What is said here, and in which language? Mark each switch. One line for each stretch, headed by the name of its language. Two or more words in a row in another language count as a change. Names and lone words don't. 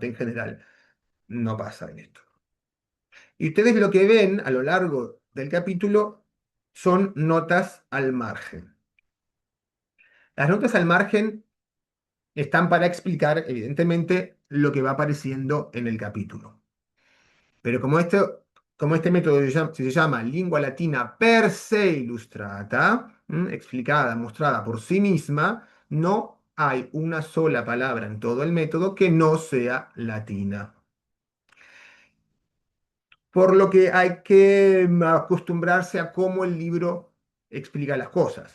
Spanish: En general, no pasa en esto. Y ustedes lo que ven a lo largo del capítulo son notas al margen. Las notas al margen están para explicar, evidentemente, lo que va apareciendo en el capítulo. Pero como este método se llama lingua latina per se illustrata, explicada, mostrada por sí misma, no hay una sola palabra en todo el método que no sea latina. Por lo que hay que acostumbrarse a cómo el libro explica las cosas.